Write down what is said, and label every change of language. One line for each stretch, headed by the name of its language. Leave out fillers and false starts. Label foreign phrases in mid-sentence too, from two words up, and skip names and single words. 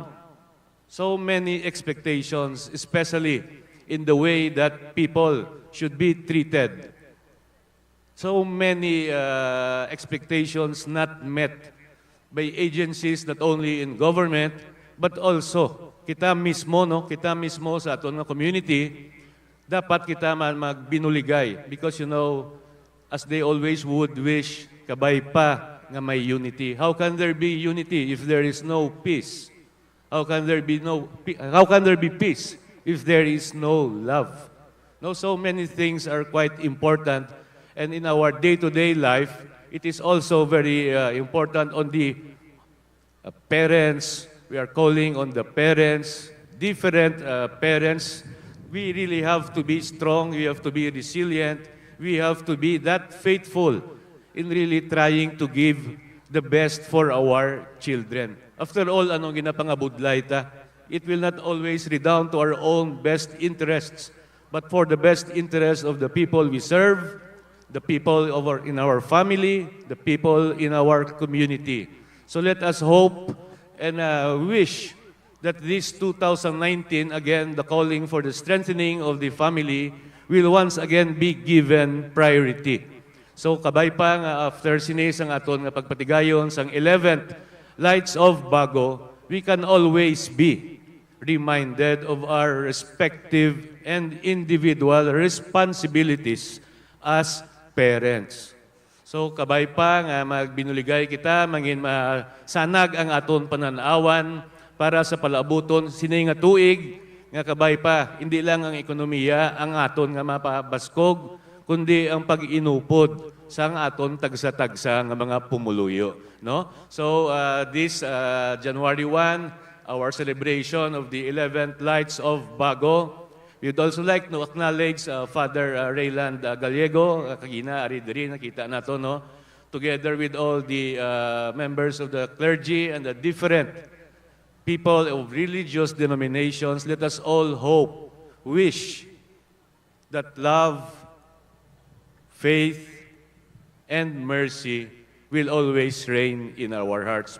English: So many expectations, especially in the way that people should be treated. So many expectations not met by agencies not only in government, but also
Hiligaynon: kita mismo sa aton nga community, dapat kita man magbinuligay
English: because you know, as they always would wish,
Hiligaynon: kabay pa nga may unity.
English: How can there be unity if there is no peace? How can there be peace if there is no love? No, so many things are quite important, and in our day-to-day life, it is also very important on the parents. We are calling on the parents, different parents. We really have to be strong, we have to be resilient, we have to be that faithful in really trying to give the best for our children. After all,
Hiligaynon: anong ginapangabudlay ta?
English: It will not always redound to our own best interests, but for the best interest of the people we serve, the people in our family, the people in our community. So let us hope and wish that this 2019, again, the calling for the strengthening of the family will once again be given priority. So
Hiligaynon: kabay pa nga after sinis ang aton nga pagpatigayon sang 11th Lights of Bago,
English: we can always be reminded of our respective and individual responsibilities as parents.
Hiligaynon: So kabay pa nga magbinuligay kita, mangin masanag ang aton pananawan para sa palabuton sinay nga tuig nga kabay pa, hindi lang ang ekonomiya ang aton nga mapabaskog, kundi ang pag-inupod sa ang aton tagsa-tagsa nga mga pumuluyo. No?
English: So this January 1, our celebration of the 11th Lights of Bago, we'd also like to acknowledge Father Rayland Gallego,
Hiligaynon: kagina, ari diri, nakita nato, no?
English: Together with all the members of the clergy and the different people of religious denominations, let us all hope, wish that love, faith, and mercy will always reign in our hearts.